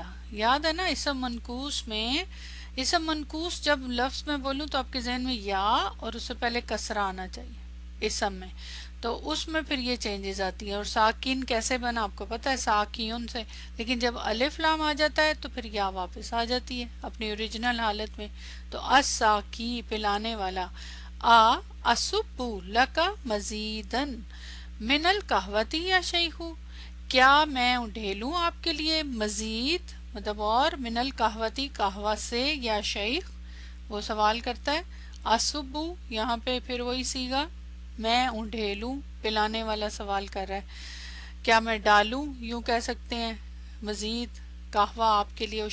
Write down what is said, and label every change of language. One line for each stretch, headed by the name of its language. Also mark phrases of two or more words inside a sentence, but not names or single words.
Urdu: یاد ہے نا اسم منقوص میں، اسم منقوص جب لفظ میں بولوں تو آپ کے ذہن میں یا اور اس سے پہلے کسرہ آنا چاہیے اسم میں، تو اس میں پھر یہ چینجز آتی ہیں. اور ساکین کیسے بنا آپ کو پتہ ہے؟ ساکیون سے. لیکن جب الف لام آ جاتا ہے تو پھر یا واپس آ جاتی ہے اپنی اوریجنل حالت میں. تو الساقی پلانے والا.
Arabic: اسبو لکا مزیدن من القہوتی یا شیخو،
Urdu: کیا میں ڈھیلوں آپ کے لیے مزید، مطلب اور،
Arabic: من القہوتی
Urdu: قہوہ سے، یا شیخ وہ سوال کرتا ہے. اسبو یہاں پہ پھر وہی صیغہ، میں ڈھیلوں، پلانے والا سوال کر رہا ہے، کیا میں ڈالوں، یوں کہہ سکتے ہیں، مزید قہوہ آپ کے لیے.